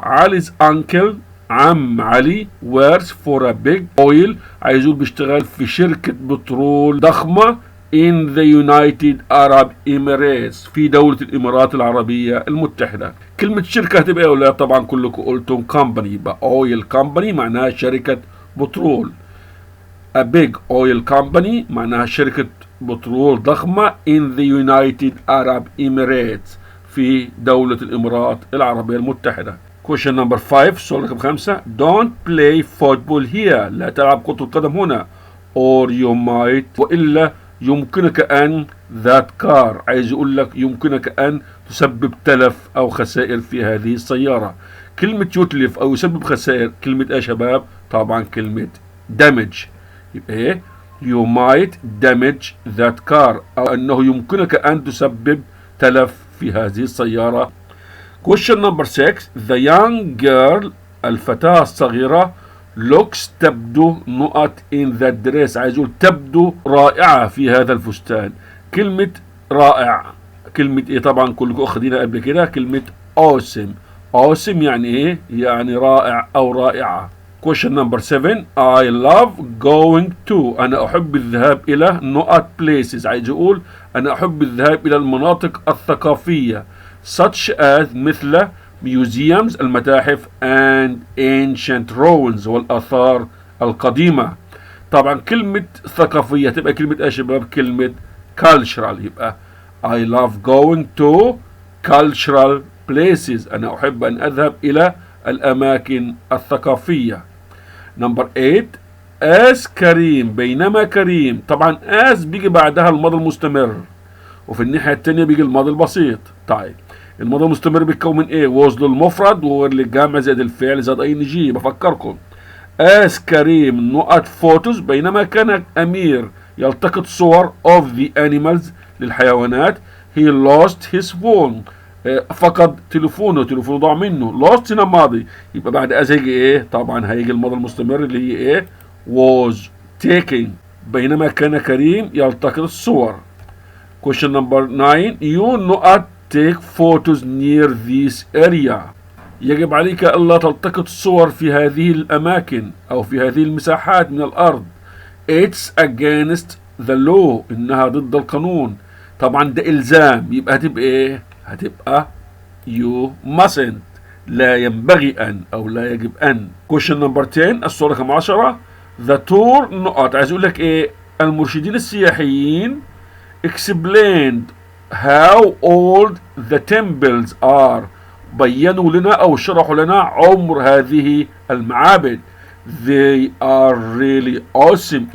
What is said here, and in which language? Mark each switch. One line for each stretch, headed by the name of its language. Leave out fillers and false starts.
English: Ali's uncle
Arabic: عم علي
English: works for a big oil.
Arabic: عايز يقول بيشتغل في شركة بترول ضخمة
English: in the United Arab Emirates
Arabic: في دولة الإمارات العربية المتحدة. كلمة شركة هتبقى يا أولاد؟ طبعا كلكم قلتم company، يبقى
English: oil company
Arabic: معناها شركة بترول.
English: a big oil company
Arabic: معناها شركة بترول ضخمة
English: in the United Arab Emirates
Arabic: في دولة الإمارات العربية المتحدة.
English: question number 5
Arabic: سؤال رقم 5.
English: don't play football here.
Arabic: لا تلعب كرة القدم هنا.
English: or you might
Arabic: وإلا يمكنك أن
English: that car.
Arabic: عايز يقول لك يمكنك أن تسبب تلف أو خسائر في هذه السيارة. كلمة يتلف أو يسبب خسائر كلمة إيه يا شباب؟ طبعا كلمة damage. يبقى إيه؟
English: you might damage that car،
Arabic: أو أنه يمكنك أن تسبب تلف في هذه السيارة.
English: question number 6. the young girl
Arabic: الفتاة الصغيرة
English: looks
Arabic: تبدو
English: نقط in the dress.
Arabic: عايز يقول تبدو رائعة في هذا الفستان. كلمة رائع كلمة ايه؟ طبعا كلكم اخذينها قبل كده، كلمة awesome يعني ايه؟ يعني رائع او رائعة.
English: question number 7. I love going to.
Arabic: انا احب الذهاب الى نقط places. عايز يقول انا احب الذهاب الى المناطق الثقافية
English: such as
Arabic: مثل
English: museums
Arabic: المتاحف
English: and ancient ruins
Arabic: والآثار القديمة. طبعا كلمة ثقافية تبقى كلمة ايه يا شباب؟ كلمة cultural. يبقى
English: I love going to cultural places.
Arabic: أنا أحب أن أذهب إلى الأماكن الثقافية. نمبر 8. as كريم بينما كريم. طبعا as بيجي بعدها الماضي المستمر، وفي الناحية التانية بيجي الماضي البسيط. طيب الماضي المستمر بيتكون من ايه؟ was للمفرد وللجمع زائد الفعل زائد اي ان جي. بفكركم as كريم نقط photos بينما كان امير يلتقط صور
English: of the animals
Arabic: للحيوانات.
English: he lost his phone
Arabic: فقد تليفونه ضاع منه. lost هنا ماضي، يبقى بعد as هيجي ايه؟ طبعا هيجي الماضي المستمر اللي هي ايه؟
English: was taking
Arabic: بينما كان كريم يلتقط الصور.
English: question number 9. you نقط take photos near this area.
Arabic: يجب عليك ألا تلتقط صور في هذه الأماكن أو في هذه المساحات من الأرض.
English: it's against the law
Arabic: إنها ضد القانون. طبعا ده إلزام، يبقى هتبقى إيه؟ هتبقى
English: you mustn't
Arabic: لا ينبغي أن أو لا يجب أن.
English: question number 10
Arabic: السؤال رقم 10.
English: the tour نقط.
Arabic: عايز أقول لك إيه؟ المرشدين السياحيين
English: explained how old the temples are.
Arabic: بينوا لنا أو شرحوا لنا عمر هذه المعابد.
English: they are really awesome.